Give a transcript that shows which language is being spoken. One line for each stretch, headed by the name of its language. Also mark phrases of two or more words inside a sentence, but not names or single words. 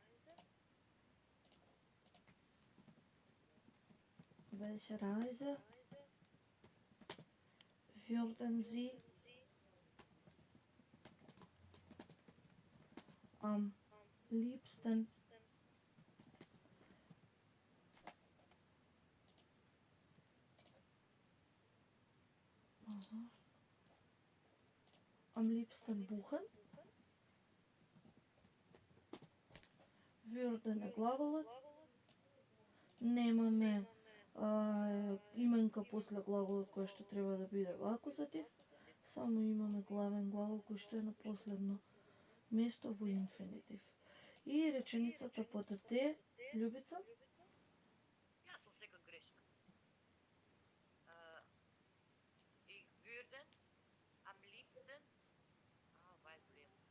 German: würden Sie am liebsten buchen?
Macedonian: Würden е глаголот. Немаме именка после глаголот кој што треба да биде во акузатив. Само имаме главен глагол кој што е на последно место во инфинитив. И реченицата под Д, Љубица. Јас сум секак грешна.
German: Ich würde am liebsten
Macedonian: ова е проблем.